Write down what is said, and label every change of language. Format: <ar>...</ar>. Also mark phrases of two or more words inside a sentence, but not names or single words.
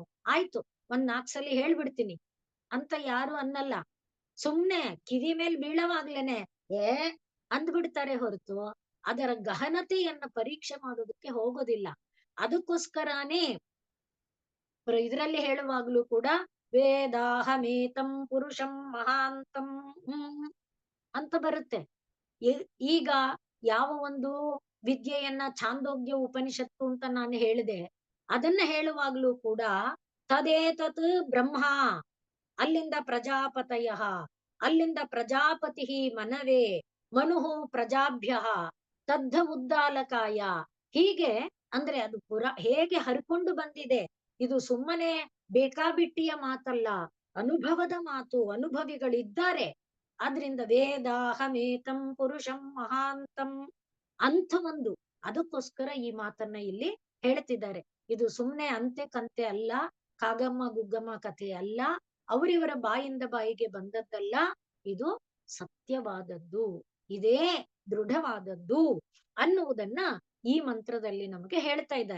<kn>ಆಯ್ತು, ಒಂದ್ 4 ಸಲಿ ಹೇಳ್ಬಿಡ್ತೀನಿ ಅಂತ ಯಾರು ಅನ್ನಲ್ಲ. ಸುಮ್ನೆ ಕಿವಿ ಮೇಲ್ ಬೀಳವಾಗ್ಲೇನೆ ಅಂದ್ಬಿಡ್ತಾರೆ ಹೊರತು ಅದರ ಗಹನತೆಯನ್ನ ಪರೀಕ್ಷೆ ಮಾಡೋದಕ್ಕೆ ಹೋಗೋದಿಲ್ಲ. ಅದಕ್ಕೋಸ್ಕರನೇ ಇದ್ರಲ್ಲಿ ಹೇಳುವಾಗ್ಲೂ ಕೂಡ</kn> <sa>ವೇದಾಹಮೇತಂ ಪುರುಷಂ ಮಹಾಂತಂ</sa> <kn>ಅಂತ ಬರುತ್ತೆ. ಈಗ ಯಾವ ಒಂದು ವಿದ್ಯೆಯನ್ನ ಛಾಂದೋಗ್ಯ ಉಪನಿಷತ್ತು ಅಂತ ನಾನು ಹೇಳಿದೆ, ಅದನ್ನ ಹೇಳುವಾಗ್ಲೂ ಕೂಡ</kn> <sa>ತದೇತತ್ ಬ್ರಹ್ಮ,</sa> <kn>ಅಲ್ಲಿಂದ ಪ್ರಜಾಪತಯ, ಅಲ್ಲಿಂದ</kn> <sa>ಪ್ರಜಾಪತಿ ಮನವೇ, ಮನುಹು ಪ್ರಜಾಭ್ಯ ತದ್ಧ ಉದ್ದಾಲಕಾಯ.</sa> <kn>ಹೀಗೆ ಅಂದ್ರೆ ಅದು ಹೇಗೆ ಹರ್ಕೊಂಡು ಬಂದಿದೆ. ಇದು ಸುಮ್ಮನೆ ಬೇಕಾಬಿಟ್ಟಿಯ ಮಾತಲ್ಲ, ಅನುಭವದ ಮಾತು. ಅನುಭವಿಗಳಿದ್ದಾರೆ. ಆದ್ರಿಂದ</kn> <sa>ವೇದಾಹಮೇತಂ ಪುರುಷಂ ಮಹಾಂತಂ</sa> <kn>ಅಂತ ಒಂದು, ಅದಕ್ಕೋಸ್ಕರ ಈ ಮಾತನ್ನ ಇಲ್ಲಿ ಹೇಳ್ತಿದ್ದಾರೆ. ಇದು ಸುಮ್ನೆ ಅಂತೆ ಕಂತೆ ಅಲ್ಲ, ಕಾಗಮ್ಮ ಗುಗ್ಗಮ್ಮ ಕಥೆ ಅಲ್ಲ, ಅವರಿವರ ಬಾಯಿಂದ ಬಾಯಿಗೆ ಬಂದದ್ದಲ್ಲ. ಇದು ಸತ್ಯವಾದದ್ದು, ಇದೇ ದೃಢವಾದದ್ದು ಅನ್ನುವುದನ್ನ ಈ ಮಂತ್ರದಲ್ಲಿ ನಮಗೆ ಹೇಳ್ತಾ ಇದ್ದಾರೆ.</kn>